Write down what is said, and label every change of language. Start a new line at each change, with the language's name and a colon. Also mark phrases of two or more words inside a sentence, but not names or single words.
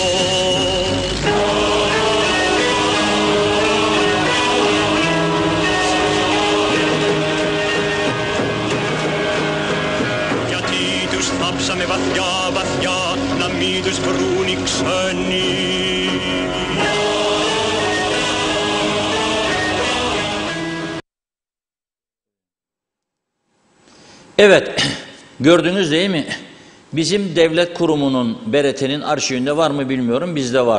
Greek: Γιατί τους θάψαμε βαθιά, βαθιά, να μην τους βρουν οι ξένοι.
Turkish: Evet, gördünüz değil mi? Bizim devlet kurumunun, BRT'nin arşivinde var mı bilmiyorum, bizde var.